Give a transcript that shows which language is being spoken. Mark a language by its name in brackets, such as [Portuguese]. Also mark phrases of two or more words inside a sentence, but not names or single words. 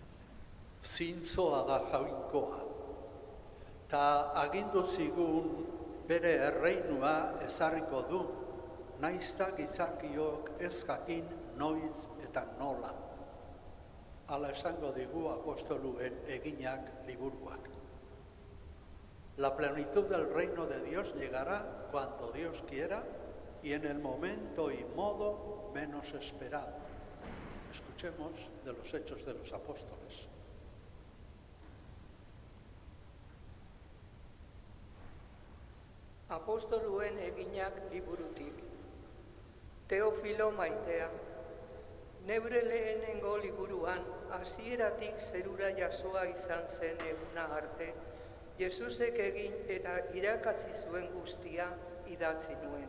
[Basque] Zintzoa da jainkoa, ta agindu zigun bere erreinua ezarriko du, naizta gizakiok ez jakin noiz eta nola. Hala esango digu apostoluen eginak liburuak. [Spanish] La plenitud del reino de Dios llegará cuando Dios quiera y en el momento y modo menos esperado. Escuchemos de los Hechos de los Apóstoles. [Basque] Apostoluen eginak liburutik. Teofilo maitea. Neure lehenengo liburuan, hasieratik zerura jasoa izan zen eguna arte, Jesusek egin eta irakatsi zuen guztia idatzi nuen.